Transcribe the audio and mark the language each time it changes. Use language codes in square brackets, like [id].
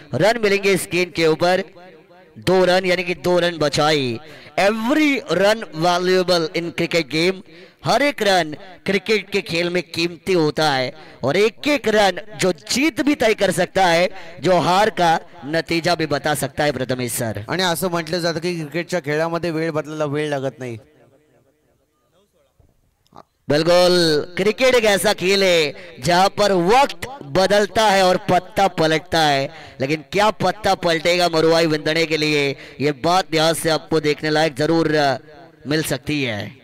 [hi] Run मिलेंगे इस गेंद के ऊपर, 2 रन, यानी कि 2 रन बचाई। [en] every run valuable in cricket game, [hi] हर एक रन क्रिकेट के खेल में कीमती होता है, और एक एक रन जो जीत भी तय कर सकता है, जो हार का नतीजा भी बता सकता है प्रथमेश सर। [mr] आणि असं म्हटलं जातं की क्रिकेटच्या खेळामध्ये वेळ बदलायला वेळ लागत नाही। [hi] बिल्कुल, क्रिकेट एक ऐसा खेल है जहां पर वक्त बदलता है और पत्ता पलटता है, लेकिन क्या पत्ता पलटेगा मरुआई विंदणे के लिए, ये बात यहां से आपको देखने लायक जरूर मिल सकती है।